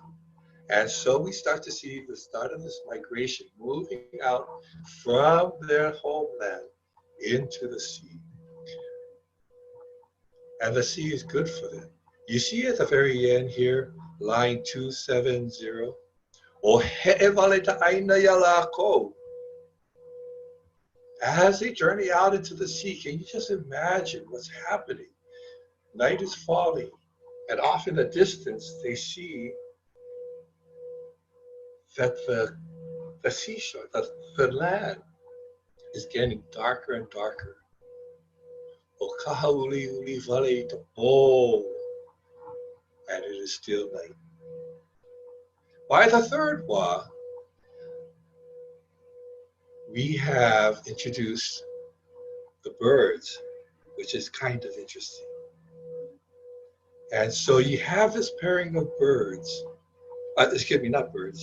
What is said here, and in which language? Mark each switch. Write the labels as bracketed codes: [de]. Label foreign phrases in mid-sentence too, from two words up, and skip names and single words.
[en] And so we start to see the start of this migration moving out from their homeland into the sea. And the sea is good for them. You see at the very end here, line 270, [sm] O he'evale ta'aina yalako. [en] As they journey out into the sea, can you just imagine what's happening? Night is falling, and off in the distance, they see that the seashore, the land is getting darker and darker. [sm] O kahauli uli vale tapo, [en] and it is still night. By the third wa, we have introduced the birds, which is kind of interesting. And so you have this pairing of birds, excuse me, not birds.